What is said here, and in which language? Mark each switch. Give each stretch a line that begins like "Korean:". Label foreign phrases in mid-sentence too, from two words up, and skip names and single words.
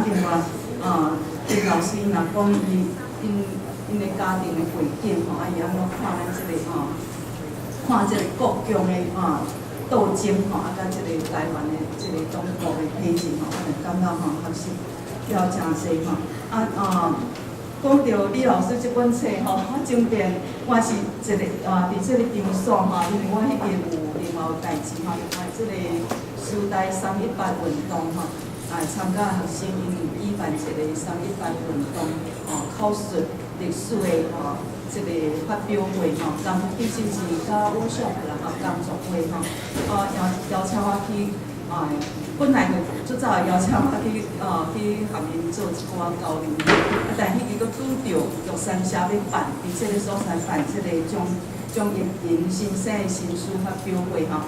Min Nan Chinese: 另外丁老师因若讲因的家庭的背景吼，伊安怎看咱即个看即个国共的斗争吼，甲即个台湾的即个东国的体制吼，我就感觉学习了真济吼。讲到李老师这本册吼，我前边我是一个伫即个场所吼，因为我迄边有另外有代志吼，即个时代318运动吼，参加学生因举办一个318运动口述历史的即个发表会吼，其实是甲workshop啦吼，工作会吼，邀请我去本来就最早邀请我去学因做一寡交流，但迄个佫拄着玉山社要办，伫即个所在办即个蒋玉莹先生的新书发表会吼。